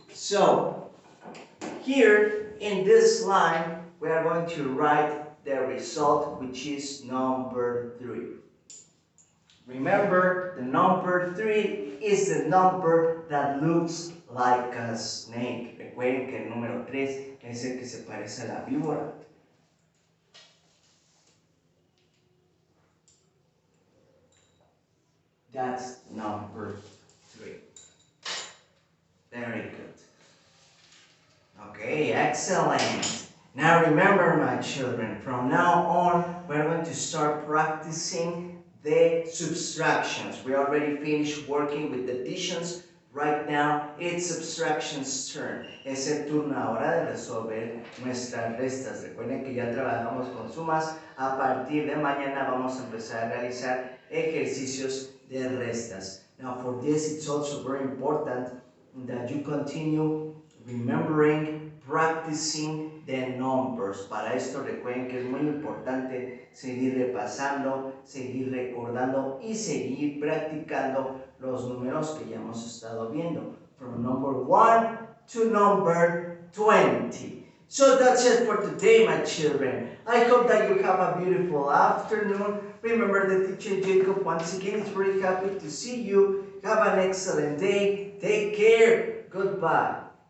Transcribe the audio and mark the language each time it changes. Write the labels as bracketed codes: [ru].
[en] So, here in this line, we are going to write the result, which is number 3. Remember, the number 3 is the number that looks like a snake. [es] Recuerden que el número 3 es el que se parece a la víbora. [en] That's number 3. Very good. Okay, excellent. Now remember, my children, from now on, we're going to start practicing the subtractions. We already finished working with the additions. Right now, it's subtraction's turn. [es] Es el turno ahora de resolver nuestras restas. Recuerden que ya trabajamos con sumas. A partir de mañana vamos a empezar a realizar ejercicios de restas. [en] Now, for this, it's also very important that you continue remembering, practicing the numbers. [es] Para esto recuerden que es muy importante seguir repasando, seguir recordando y seguir practicando los números que ya hemos estado viendo. [en] From number 1 to number 20. So that's it for today, my children. I hope that you have a beautiful afternoon. Remember, the teacher Jacob once again is very happy to see you. Have an excellent day. Take care. Goodbye.